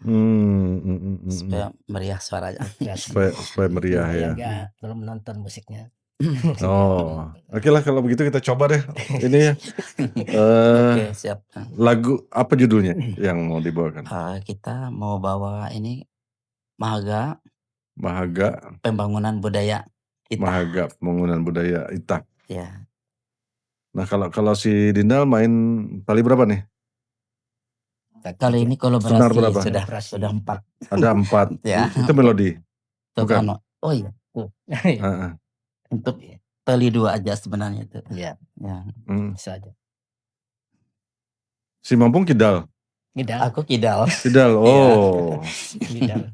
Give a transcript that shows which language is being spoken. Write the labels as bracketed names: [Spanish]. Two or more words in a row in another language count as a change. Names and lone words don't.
[Indonesian] Supaya meriah suaranya. Supaya meriah ya. Enggak, belum nonton musiknya. Oh, oke lah kalau begitu kita coba deh ini ya. Oke, siap. Lagu apa judulnya yang mau dibawakan? Kita mau bawa ini Mahaga Mahaga Pembangunan Budaya Itah. Mahaga Pembangunan Budaya Itah. Ya. Nah, kalau si Dindal main tali berapa nih? Kali ini Senar berapa? sudah 4. Ada 4. Ya. Itu melodi. Bukan. Oh iya. Heeh. Untuk tali 2 aja sebenarnya itu. Iya. Ya. Bisa aja. Si Mampung kidal. Aku kidal. Kidal. Oh. Kidal.